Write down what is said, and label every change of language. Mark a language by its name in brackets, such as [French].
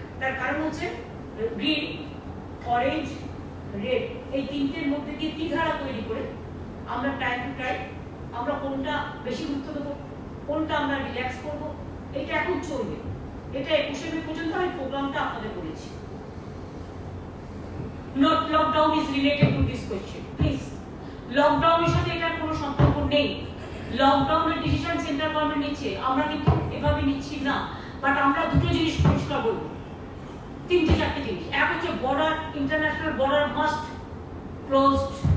[Bangla] তার কারণ হচ্ছে গ্রিন, অরেঞ্জ, রেড, এই তিনটের মধ্যে দিয়ে ত্রিধারা তৈরি করে আমরা টাইম টু টাইম আমরা কোনটা বেশি গুরুত্ব দেবো, কোনটা আমরা রিল্যাক্স করবো, এটা এখন চলবে। এটা 21শে মে পর্যন্ত আমি প্রোগ্রামটা আপনাদের বলেছি। [English] Not lockdown is related to this question, please. [Bangla] লকডাউনের সাথে এটার কোনো সম্পর্ক নেই। লকডাউনের ডিসিশন সেন্ট্রাল গভর্নমেন্ট নিচ্ছে, আমরা কিন্তু এভাবে নিচ্ছি না। বাট আমরা দুটো জিনিস পরিষ্কার বলবো, তিনটে চারটে জিনিস। এক হচ্ছে border, [English] International border must closed.